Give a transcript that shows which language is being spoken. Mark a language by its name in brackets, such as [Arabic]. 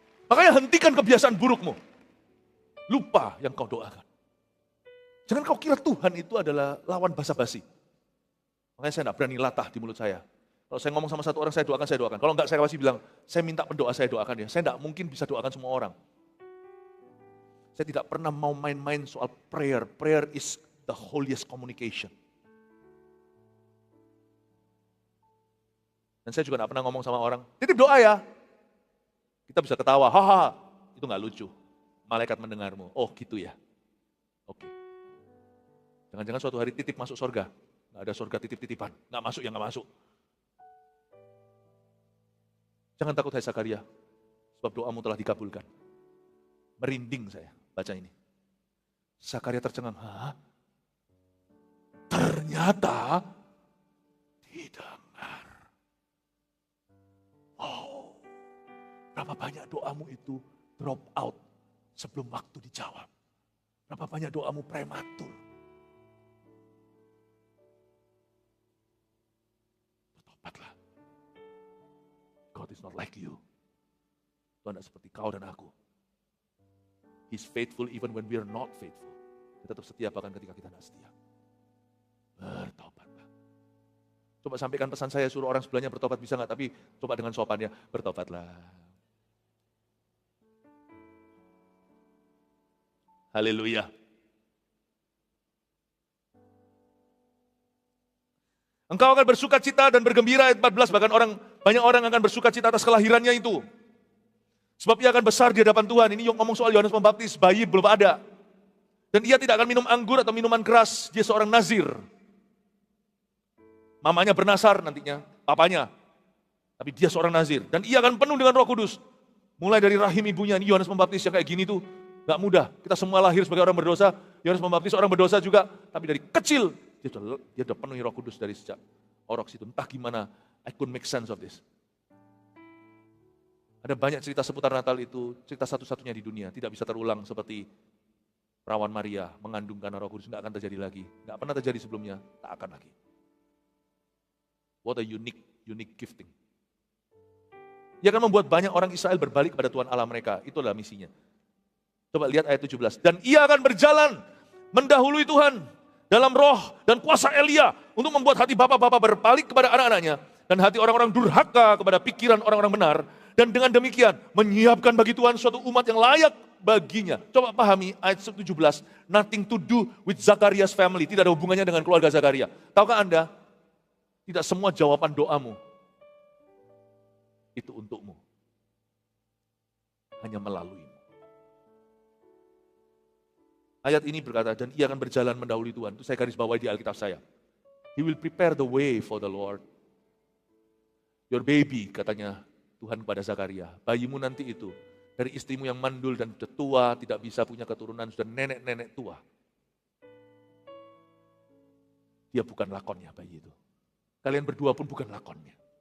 [Indonesian] Makanya hentikan kebiasaan burukmu. Lupa yang kau doakan. Jangan kau kira Tuhan itu adalah lawan basa-basi. Makanya saya tidak berani latah di mulut saya. Kalau saya ngomong sama satu orang, saya doakan. Kalau enggak, saya pasti bilang, saya minta pendoa, saya doakan ya. Saya tidak mungkin bisa doakan semua orang. Saya tidak pernah mau main-main soal prayer. [English] Prayer is the holiest communication. [Indonesian] Dan saya juga tidak pernah ngomong sama orang, titip doa ya. Kita bisa ketawa, haha, itu nggak lucu. Malaikat mendengarmu, oh gitu ya. Oke. Jangan-jangan suatu hari titip masuk surga. Nggak ada surga titip-titipan, nggak masuk ya nggak masuk. Jangan takut hai Zakaria, sebab doamu telah dikabulkan. Merinding saya baca ini. Zakaria tercengang, hah? Ternyata didengar. Oh, berapa banyak doamu itu drop out sebelum waktu dijawab. Berapa banyak doamu prematur. Bertobatlah. [English] God is not like you. [Indonesian] Tuhan tidak seperti kau dan aku. [English] He's faithful even when we are not faithful. [Indonesian] Dia tetap setia bahkan ketika kita tidak setia. Bertobatlah. Coba sampaikan pesan saya, suruh orang sebelahnya bertobat bisa nggak? Tapi coba dengan sopannya, bertobatlah. Haleluya. Engkau akan bersuka cita dan bergembira, ayat 14, bahkan banyak orang akan bersuka cita atas kelahirannya itu. Sebab ia akan besar di hadapan Tuhan. Ini yang ngomong soal Yohanes Pembaptis, bayi belum ada. Dan ia tidak akan minum anggur atau minuman keras, dia seorang nazir. Mamanya bernasar nantinya, papanya. Tapi dia seorang nazir. Dan ia akan penuh dengan Roh Kudus. Mulai dari rahim ibunya, ini Yohanes Pembaptis yang kayak gini tuh. Gak mudah, kita semua lahir sebagai orang berdosa. Yohanes Pembaptis orang berdosa juga, tapi dari kecil dia sudah penuhi Roh Kudus dari sejak orok situ. Entah gimana, [English] I couldn't make sense of this. [Indonesian] Ada banyak cerita seputar Natal itu, cerita satu-satunya di dunia, tidak bisa terulang seperti perawan Maria mengandung karena Roh Kudus, nggak akan terjadi lagi. Nggak pernah terjadi sebelumnya, tak akan lagi. [English] What a unique gifting. [Indonesian] Ia akan membuat banyak orang Israel berbalik kepada Tuhan Allah mereka. Itulah misinya. Coba lihat ayat 17. Dan ia akan berjalan mendahului Tuhan dalam roh dan kuasa Elia untuk membuat hati bapak-bapak berbalik kepada anak-anaknya dan hati orang-orang durhaka kepada pikiran orang-orang benar. Dan dengan demikian menyiapkan bagi Tuhan suatu umat yang layak baginya. Coba pahami ayat 17. [English] Nothing to do with Zakaria's family. [Indonesian] Tidak ada hubungannya dengan keluarga Zakaria. Tahukah Anda? Tidak semua jawaban doamu itu untukmu. Hanya melaluimu. Ayat ini berkata, dan ia akan berjalan mendahului Tuhan. Itu saya garis bawahi di Alkitab saya. [English] He will prepare the way for the Lord. Your baby, [Indonesian] katanya Tuhan kepada Zakaria. Bayimu nanti itu, dari istrimu yang mandul dan sudah tua, tidak bisa punya keturunan, sudah nenek-nenek tua. Dia bukan lakonnya bayi itu. Kalian berdua pun bukan lakonnya.